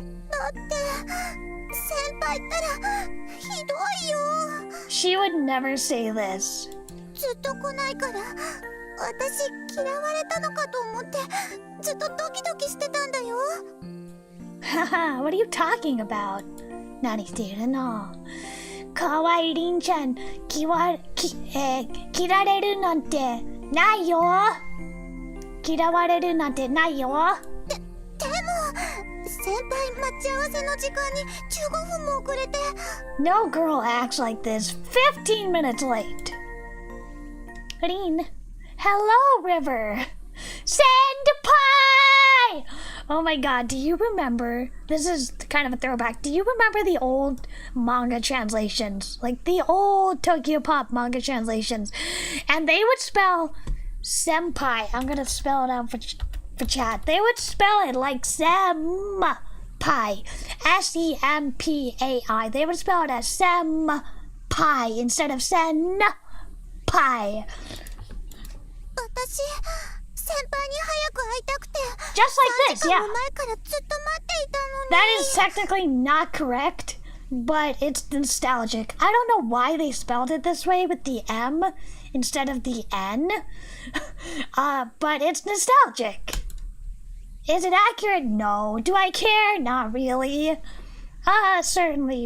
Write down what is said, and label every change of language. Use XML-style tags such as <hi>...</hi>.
<ja>だって、先輩ったらひどいよ。</ja> <en>She would never say this.</en> <ja>ずっと来ないから、私嫌われたのかと思って、ずっとドキドキしてたんだよ。</ja> <en>Haha, what are you talking about?</en> <ja>何しているの？かわいいりんちゃん、切られるなんてないよ。嫌われるなんてないよ。でも、先輩待ち合わせの時間に15分も遅れて。</ja> <en>No girl acts like this. 15 minutes late. Rin, hello, River. Senpai! Oh my god, do you remember? This is kind of a throwback. Do you remember the old manga translations? Like the old Tokyo Pop manga translations. And they would spell senpai. I'm gonna spell it out for chat. They would spell it like senpai. S-E-M-P-A-I. They would spell it as senpai instead of senpai.</en> <ja>私、輩に早く会いたくて</ja> <en>Just like this,</en> <ja>3時間</ja> <en>yeah.</en> <ja>も前からずっと待っていたのに</ja> <en>That is technically not correct, but it's nostalgic. I don't know why they spelled it this way with the M instead of the N, but it's nostalgic. Is it accurate? No. Do I care? Not really. Certainly.</en>